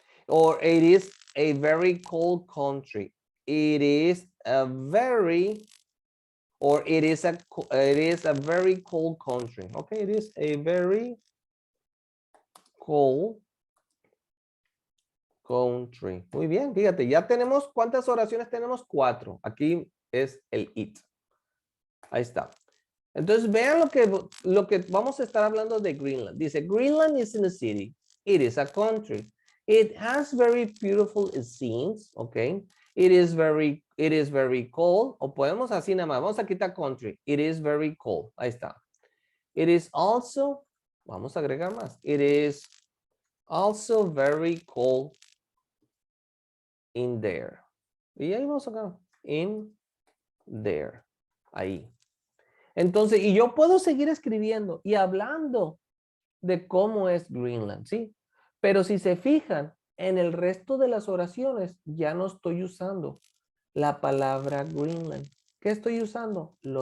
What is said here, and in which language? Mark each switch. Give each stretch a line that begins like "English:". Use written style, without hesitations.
English: Or it is a very cold country. It is a very, or it is a very cold country. Okay, it is a very cold country.
Spanish: Muy bien, fíjate, ya tenemos, ¿cuántas oraciones tenemos? 4. Aquí es el it. Ahí está. Entonces vean lo que vamos a estar hablando de Greenland.
English: Dice, Greenland is in a city. It is a country. It has very beautiful scenes, okay? It is very cold.
Spanish: O podemos así nada más. Vamos a quitar country.
English: It is very cold.
Spanish: Ahí está.
English: It is also,
Spanish: vamos a agregar más.
English: It is also very cold in there.
Spanish: Y ahí vamos acá.
English: In there.
Spanish: Ahí. Entonces, y yo puedo seguir escribiendo y hablando de cómo es Greenland, ¿sí? Pero si se fijan, en el resto de las oraciones ya no estoy usando la palabra Greenland. ¿Qué estoy usando?